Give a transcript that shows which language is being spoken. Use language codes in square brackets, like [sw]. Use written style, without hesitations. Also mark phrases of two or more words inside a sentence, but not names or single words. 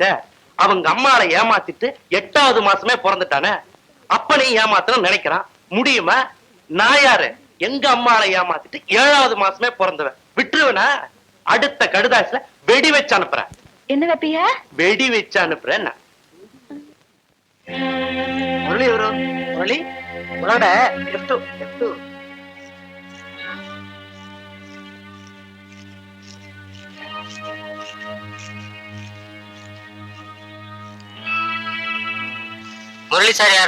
[ta] அவங்க அம்மாவை ஏமாத்திட்டு 8வது மாசமே பிறந்துட்டானே, அப்பனையும் ஏமாத்தணும் நினைக்கிறான். முடியுமா? நான் யாரு? எங்க அம்மாவை ஏமாத்திட்டு 7வது மாசமே பிறந்தவன். விட்டுருவனா? அடுத்த கடுதாசில வெடி வச்சு அனுப்புறேன். என்ன வைப்பீங்க? வெடி வச்சு அனுப்புறேன். [kn] ಮುರಳಿ ಇವರು ಮುರಳಿ ಒಳಗಡೆ ಎಷ್ಟು ಎಷ್ಟು ಮುರಳಿ ಸರ್ ಯಾರು?